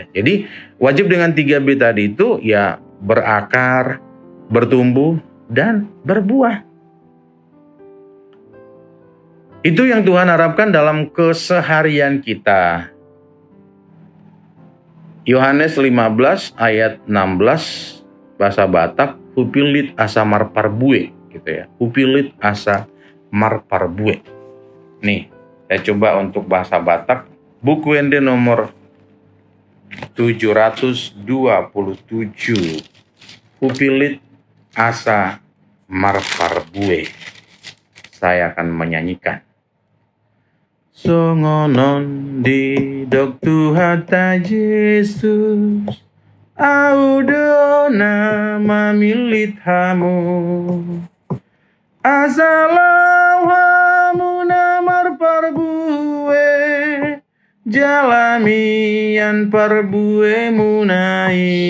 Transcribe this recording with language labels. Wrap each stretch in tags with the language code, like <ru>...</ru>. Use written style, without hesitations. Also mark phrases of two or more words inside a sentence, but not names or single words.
<id>Jadi wajib dengan 3B tadi itu ya berakar, bertumbuh dan berbuah. Itu yang Tuhan harapkan dalam keseharian kita. Yohanes 15 ayat 16 bahasa Batak,</id> <bbc>hupilit asa marparbue</bbc> <id>gitu ya.</id> <bbc>Hupilit asa marparbue.</bbc> <id>Nih, saya coba untuk bahasa Batak, buku ende nomor 727.</id> <bbc>Hupilit asa marparbue.</bbc> <id>Saya akan menyanyikan.</id> <bbc>Songonon di dok Tuhata Yesus, audona mamilit hamu, asalau hamu namar parbue, jalamian parbue munai,</bbc>